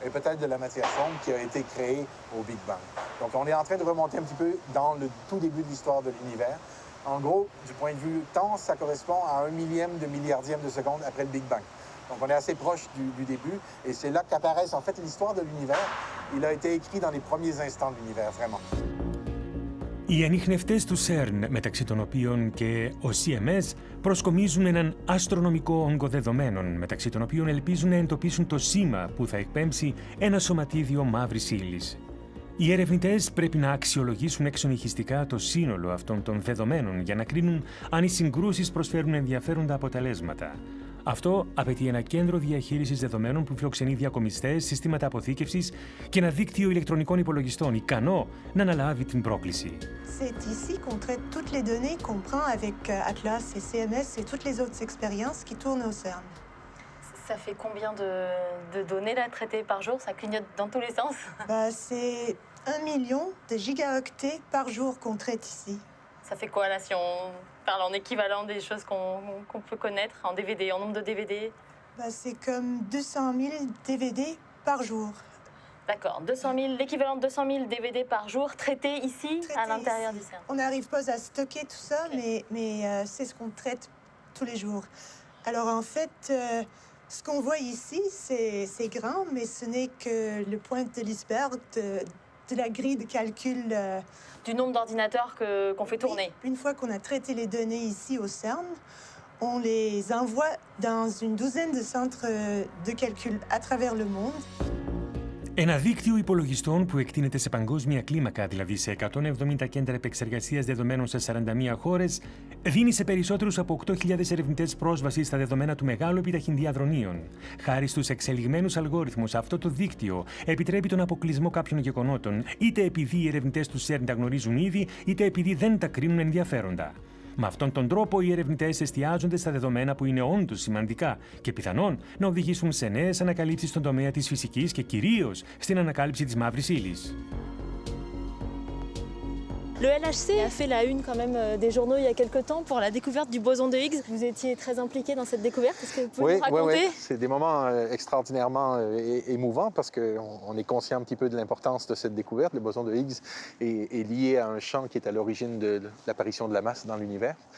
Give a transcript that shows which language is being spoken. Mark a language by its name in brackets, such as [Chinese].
[French] Et peut-être de la matière sombre qui a été créée au Big Bang. Donc on est en train de remonter un petit peu dans le tout début de l'histoire de l'univers. En gros, du point de vue temps, ça correspond à 1 millième de milliardième de seconde après le Big Bang. Donc on est assez proche du début et c'est là qu'apparaît en fait l'histoire de l'univers. Il a été écrit dans les premiers instants de l'univers, vraiment. [Greek] Οι ανιχνευτές του CERN, μεταξύ των οποίων και ο CMS, προσκομίζουν έναν αστρονομικό όγκο δεδομένων, μεταξύ των οποίων ελπίζουν να εντοπίσουν το σήμα που θα εκπέμψει ένα σωματίδιο μαύρης ύλης. Οι ερευνητές πρέπει να αξιολογήσουν εξονυχιστικά το σύνολο αυτών των δεδομένων για να κρίνουν αν οι συγκρούσεις προσφέρουν ενδιαφέροντα αποτελέσματα. Αυτό απαιτεί ένα κέντρο διαχείρισης δεδομένων που φιλοξενεί διακομιστές, συστήματα αποθήκευσης και ένα δίκτυο ηλεκτρονικών υπολογιστών ικανό να αναλάβει την πρόκληση. [French] C'est ici qu'on traite toutes les données qu'on prend avec Atlas et CMS et toutes les autres expériences qui tournent au CERN. Ça fait combien de données là traitées par jour? Ça clignote dans tous les sens. C'est 1 million de gigaoctets par jour qu'on traite ici. Ça fait quoi là si on parle en équivalent des choses qu'on peut connaître, en DVD, en nombre de DVD? C'est comme 200 000 DVD par jour. D'accord, 200 000, l'équivalent de 200 000 DVD par jour traités ici, à l'intérieur du CERN. On n'arrive pas à stocker tout ça, okay. mais c'est ce qu'on traite tous les jours. Alors en fait, ce qu'on voit ici, c'est grand, mais ce n'est que le point de l'iceberg de la grille de calcul. Du nombre d'ordinateurs qu'on fait tourner. Une fois qu'on a traité les données ici au CERN, on les envoie dans une douzaine de centres de calcul à travers le monde. [Greek] Ένα δίκτυο υπολογιστών που εκτείνεται σε παγκόσμια κλίμακα, δηλαδή σε 170 κέντρα επεξεργασίας δεδομένων σε 41 χώρες, δίνει σε περισσότερους από 8.000 ερευνητές πρόσβαση στα δεδομένα του μεγάλου επιταχυντή αδρονίων. Χάρη στους εξελιγμένους αλγόριθμους, αυτό το δίκτυο επιτρέπει τον αποκλεισμό κάποιων γεγονότων, είτε επειδή οι ερευνητές του CERN τα γνωρίζουν ήδη, είτε επειδή δεν τα κρίνουν ενδιαφέροντα. Με αυτόν τον τρόπο, οι ερευνητές εστιάζονται στα δεδομένα που είναι όντως σημαντικά και πιθανόν να οδηγήσουν σε νέες ανακαλύψεις στον τομέα της φυσικής και κυρίως στην ανακάλυψη της μαύρης ύλης. [French] Le LHC a fait la une quand même des journaux il y a quelques temps pour la découverte du boson de Higgs. Vous étiez très impliqué dans cette découverte. Est-ce que vous pouvez nous raconter? Oui, c'est des moments extraordinairement émouvants parce qu'on est conscient un petit peu de l'importance de cette découverte. Le boson de Higgs est lié à un champ qui est à l'origine de l'apparition de la masse dans l'univers.